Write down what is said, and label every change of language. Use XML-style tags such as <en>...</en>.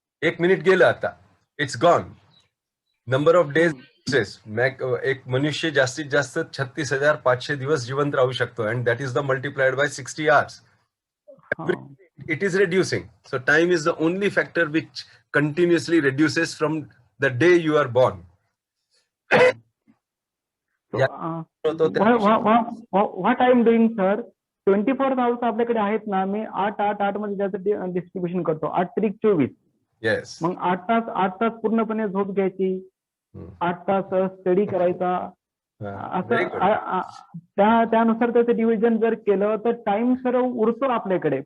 <mr>1 minute गेलं आता.</mr> <en>It's gone. Number of days.</en> <mr>एक मनुष्य जास्तीत जास्त 36,500 दिवस जिवंत राहू शकतो.</mr> <en>And that is the multiplied by 60 hours. It is reducing. So time is the only factor which continuously reduces from the day you are born. So, Yeah. what I am doing, sir, 24 hours</en> <mr>आपल्याकडे आहेत ना. मी 8 मध्ये त्याचं distribution करतो. 8 त्रिक 24.</mr> <en>Yes.</en> <mr>मग 8 तास पूर्णपणे झोप घ्यायची. 8 तास स्टडी करायचा.</mr> <en>Very good.</en> <mr>असं त्यानुसार त्याचं डिव्हिजन जर केलं तर टाइम सर उरतो आपल्याकडे.</mr>